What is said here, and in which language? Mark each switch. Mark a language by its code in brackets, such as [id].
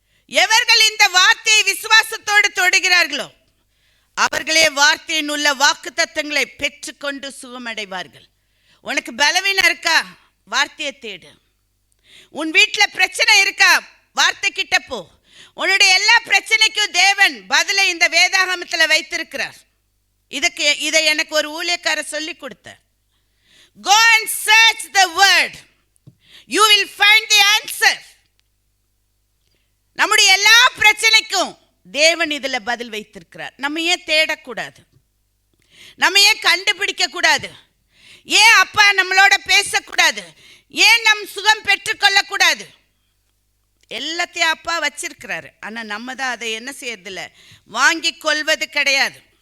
[ta] எவர்கள் இந்த வார்த்தையை விசுவாசத்தோடு தொடுகிறார்களோ அவர்களே வார்த்தையின் உள்ள வாக்கு தத்தங்களை பெற்றுக்கொண்டு சுகமடைவார்கள். உனக்கு பலவீனம் இருக்கா, வார்த்தையை தேடு. உன் வீட்டில் பிரச்சனை இருக்கா, வார்த்தை கிட்ட போ. உன்னுடைய எல்லா பிரச்சனைக்கும் தேவன் பதிலை இந்த வேதாகமத்தில் வைத்திருக்கிறார். இதை எனக்கு ஒரு ஊழியக்காரர் சொல்லி கொடுத்தார். [en] Go and search the word, you will find the answer. [ta] நம்முடைய எல்லா பிரச்சனைக்கும் தேவன் இதுல பதில் வைத்திருக்கிறார். நம்ம ஏன் தேடக்கூடாது, நம்ம ஏன் கண்டுபிடிக்க கூடாது, ஏன் அப்பா நம்மளோட பேசக்கூடாது, ஏன் நம் சுகம் பெற்றுக்கொள்ளக்கூடாது? எல்லாத்தையும் அப்பா வச்சிருக்கிறாரு. ஆனா நம்ம தான் அதை என்ன செய்யறதில்ல, வாங்கி கொள்வது கிடையாது.